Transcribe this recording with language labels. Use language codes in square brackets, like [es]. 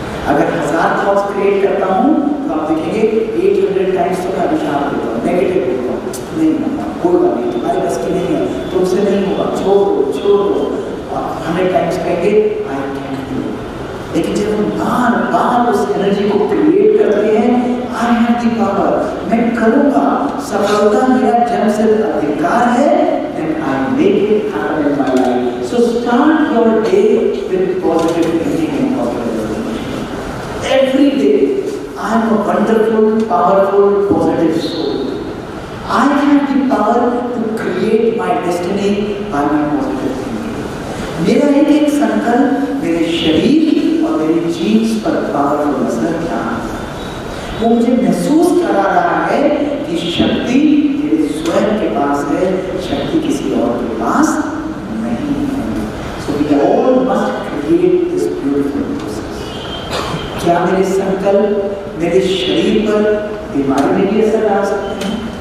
[hi] अगर 1000 thoughts create करता हूँ तो आप देखेंगे 800 टाइम्स तो मैं अभिशाप देता हूँ, नेगेटिव देता हूँ, नहीं होगा, कोई बात नहीं, तुम्हारे बस की नहीं है, तुमसे नहीं होगा, छोड़ दो। और 100 टाइम्स कहेंगे [en] I can do. [hi] लेकिन जब हम बार बार उस एनर्जी को क्रिएट करते हैं, [en] I have the power, [hi] मैं करूँगा, सफलता मेरा जन्मसिद्ध अधिकार है, [en] then I make it happen in my life. So start your day with positive thinking and positive. Every day, I am a wonderful, powerful, positive soul. I have the power to create my destiny by my positive thinking. [hi] मेरा एक संकल्प मेरे शरीर और मेरी jeans पर powerful असर क्या है? वो मुझे महसूस करा रहा है कि शक्ति मेरे स्वयं के पास है, शक्ति किसी और के पास नहीं है। [en] So we all must create this beautiful process. [hi] क्या मेरे संकल्प मेरे शरीर पर बीमारी में भी असर डाल सकते हैं?